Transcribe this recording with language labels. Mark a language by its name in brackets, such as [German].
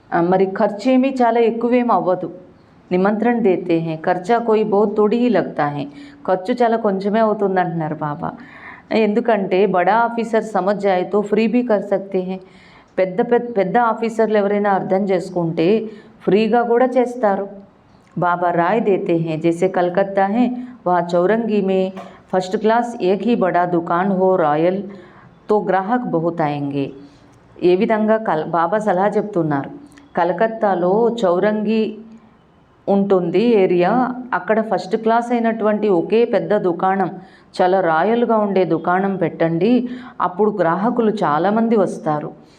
[Telugu] మరి ఖర్చేమీ చాలా ఎక్కువేమీ అవ్వదు. [Hindi] నిమంత్రణ దేతే హై, ఖర్చా కోయి బహుత్ తోడి హీ లగ్తా హై. [Telugu] ఖర్చు చాలా కొంచెమే అవుతుంది అంటున్నారు బాబా. ఎందుకంటే [Hindi] బడా ఆఫీసర్ సమజ్ జాయే తో ఫ్రీ భీ కర్ సక్తే హై. [Telugu] పెద్ద ఆఫీసర్లు ఎవరైనా అర్థం చేసుకుంటే ఫ్రీగా కూడా చేస్తారు. [Hindi] बाबा राय देते हैं, जैसे कलकत्ता है वहाँ चौरंगी में फर्स्ट क्लास एक ही बड़ा दुकान हो रॉयल तो ग्राहक बहुत आएंगे. [Telugu] ఏ విధంగా బాబా సలహా చెప్తున్నారు. కలకత్తాలో చౌరంగి ఉంటుంది ఏరియా. అక్కడ ఫస్ట్ క్లాస్ అయినటువంటి ఒకే పెద్ద దుకాణం, చాలా రాయల్గా ఉండే దుకాణం పెట్టండి. అప్పుడు గ్రాహకులు చాలామంది వస్తారు.